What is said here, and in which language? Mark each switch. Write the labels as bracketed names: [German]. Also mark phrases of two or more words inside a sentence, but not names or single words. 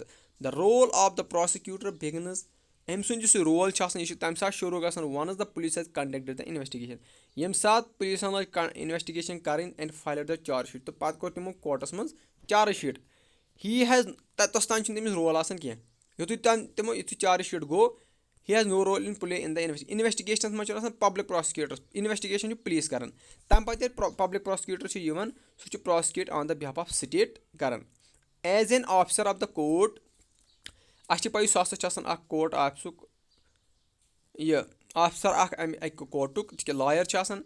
[English] the role of the prosecutor begins [Kashmiri] أمۍ سُنٛد یُس یہِ رول چھُ آسان یہِ چھُ تَمہِ ساتہٕ شروٗع گژھان [English] once the police has conducted the investigation. [Kashmiri] ییٚمہِ ساتہٕ پُلیٖسن لٲج اِنویسٹِگیشن کَرٕنۍ [English] and filed the charge sheet [Kashmiri] تہٕ پَتہٕ کوٚر تِمو کوٹس منٛز [English] charge sheet. he has [Kashmiri] توٚتس تام چھُنہٕ تٔمِس رول آسان کینٛہہ یُتھُے [English] charge sheet [Kashmiri] گوٚو [English] he has no role in play in the investigation [Kashmiri] منٛز چھُ آسان [English] public prosecutor [Kashmiri] اِنویسٹِگیشن چھُ پُلیٖس کران. تَمہِ پتہٕ ییٚلہِ [English] public prosecutor [Kashmiri] چھُ یِوان سُہ چھُ [English] prosecute on behalf of state [Kashmiri] کران [English] as an officer of the court. [Kashmiri] اَسہِ چھِ پاے سُہ ہسا چھُ آسان اکھ کوٹ آفِسُک یہِ آفِسر اکھ اَمہِ اَکہِ کوٹُک تِکیٛاہ لایَر چھُ آسان.